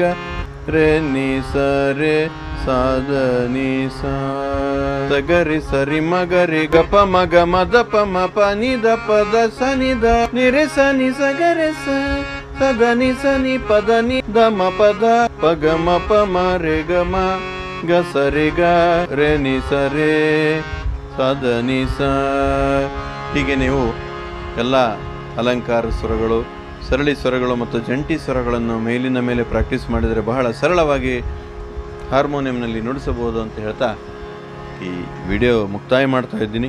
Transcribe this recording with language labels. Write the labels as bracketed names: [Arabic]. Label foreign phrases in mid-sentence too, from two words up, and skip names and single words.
[Kannada] ರೇ ನಿ ಸ ರೇ ಸ ದ ನಿ ಸ ಗ ರಿ ಸ ರಿ ಮ ಗ ರಿ ಗ ಪ ಮ ಗ ಮ ದ ಪ ಮ ಪ ನಿ ದ ಪ ದ ಸ ನಿ ದ ನಿ ರೇ ಸ ನಿ ಸ ಗ ರೇ ಸ ಸ ದ ನಿ ಸ ನಿ ಪ ದ ನಿ ದ ಮ ಪ ದ ಪ ಗ ಮ ಪ ಮ ರೇ ಗ ಮ ಗ ಸ ರೇ ಗ ರೇ ನಿ ಸ ರೇ ಸ ದ ನಿ ಸ. ಹೀಗೆ ನೀವು ಎಲ್ಲ ಅಲಂಕಾರ ಸ್ವರಗಳು, ಸರಳಿ ಸ್ವರಗಳು ಮತ್ತು ಜಂಟಿ ಸ್ವರಗಳನ್ನು ಮೇಲಿನ ಮೇಲೆ ಪ್ರಾಕ್ಟೀಸ್ ಮಾಡಿದರೆ ಬಹಳ ಸರಳವಾಗಿ ಹಾರ್ಮೋನಿಯಂನಲ್ಲಿ ನುಡಿಸಬಹುದು ಅಂತ ಹೇಳ್ತಾ ಈ ವಿಡಿಯೋ ಮುಕ್ತಾಯ ಮಾಡ್ತಾ ಇದ್ದೀನಿ.